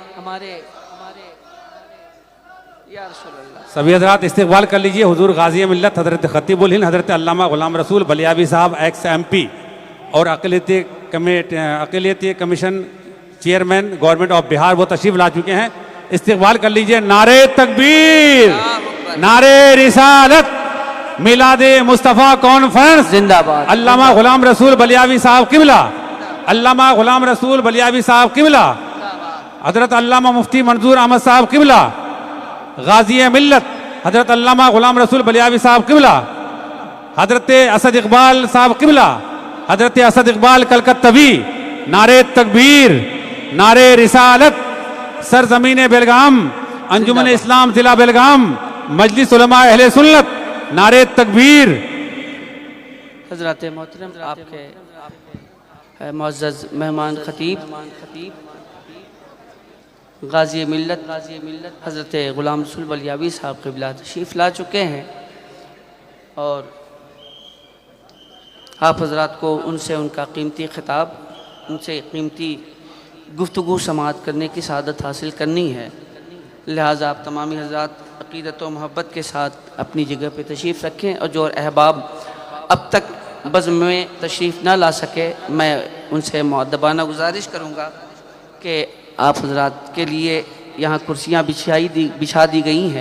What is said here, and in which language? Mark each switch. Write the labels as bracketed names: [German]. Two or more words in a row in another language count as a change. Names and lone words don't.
[Urdu] سبھی حضرات استقبال کر لیجیے حضور غازی ملت حضرت خطیب الہند حضرت علامہ غلام رسول بلیاوی صاحب [English] ex MP [Urdu] اور اقلیتی [English] Commission Chairman Government of Bihar, [Urdu] وہ تشریف لا چکے ہیں. استقبال کر لیجیے۔ نعرہ تکبیر، نعرہ رسالت، میلادِ مصطفیٰ کانفرنس زندہ باد. علامہ غلام رسول بلیاوی صاحب قبلہ، علامہ غلام رسول بلیاوی صاحب قبلہ، حضرت علامہ مفتی منظور احمد صاحب قبلہ، غازی ملت حضرت علامہ غلام رسول بلیاوی صاحب قبلہ، حضرت اسد اقبال صاحب قبلہ، حضرت اسد اقبال کلکتوی. نعرہ تکبیر، نعرہ رسالت، سرزمین بیلگام، انجمن اسلام ضلع بیلگام، مجلس علماء اہل سنت. نعرہ تکبیر. حضرت محترم آپ کے معزز مہمان خطیب غازی ملت حضرت غلام رسول بلیاوی صاحب قبلہ تشریف لا چکے ہیں اور آپ حضرات کو ان سے ان کا قیمتی خطاب، ان سے قیمتی گفتگو سماعت کرنے کی سعادت حاصل کرنی ہے. لہٰذا آپ تمامی حضرات عقیدت و محبت کے ساتھ اپنی جگہ پہ تشریف رکھیں اور جو احباب اب تک بزم میں تشریف نہ لا سکے، میں ان سے مؤدبانہ گزارش کروں گا کہ آپ حضرات کے لیے یہاں کرسیاں بچھا دی گئی ہیں.